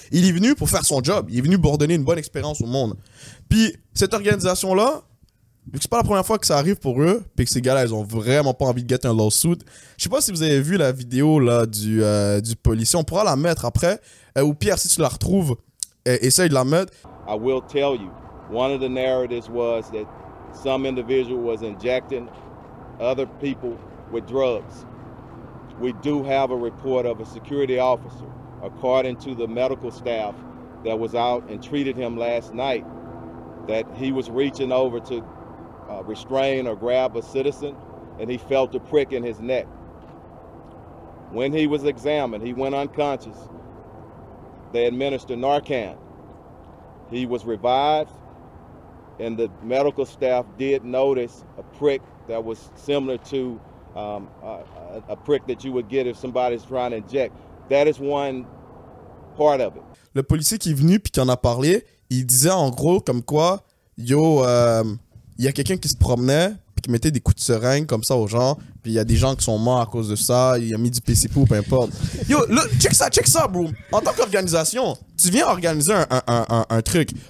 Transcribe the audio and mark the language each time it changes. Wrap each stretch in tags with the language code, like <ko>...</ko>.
<fr>Il est venu pour faire son job. Il est venu pour donner une bonne expérience au monde. Puis cette organisation-là, vu que c'est pas la première fois que ça arrive pour eux, puis que ces gars-là, ils ont vraiment pas envie de</fr> <en>get</en> <fr>un lawsuit. Je sais pas si vous avez vu la vidéo là du policier. On pourra la mettre après. Ou Pierre, si tu la retrouves, essaye de la mettre.</fr> <en>I will tell you, one of the narratives was that some individual was injecting other people with drugs. We do have a report of a security officer, according to the medical staff that was out and treated him last night, that he was reaching over to restrain or grab a citizen, and he felt a prick in his neck. When he was examined, he went unconscious. They administered Narcan. He was revived, and the medical staff did notice a prick that was similar to a prick that you would get if somebody's trying to inject. That is one part of it.</en> <fr>Le policier qui est venu puis qui en a parlé, il disait en gros comme quoi, yo, il y a quelqu'un qui se promenait puis qui mettait des coups de seringue comme ça aux gens, puis il y a des gens qui sont morts à cause de ça, il a mis du PCP ou peu importe. Yo,</fr> <en>look, check</en> <fr>ça, bro. En tant qu'organisation, tu viens organiser un truc.</fr>